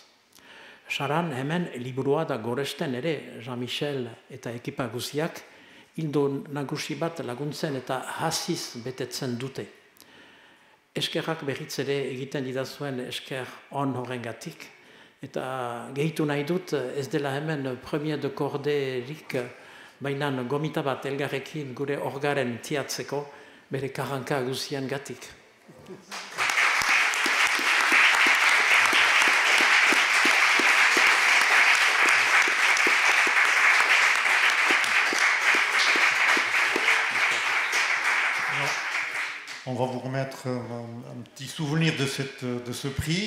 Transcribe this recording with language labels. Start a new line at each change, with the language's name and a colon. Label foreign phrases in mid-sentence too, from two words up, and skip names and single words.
Basque: Saran hemen liburua da goresten ere Jean-Michel eta ekipa guziak hildo nagusi bat laguntzen eta hasiz betetzen dute. Eskerrak berriz ere egiten didazuen esker on horrengatik. Eta gehitu nahi dut ez dela hemen
French: premier de corderik,
Basque: baina gomita bat elgarrekin gure orgaren tiatzeko bere karranka guzien gatik.
French: On va vous remettre un petit souvenir de ce prix.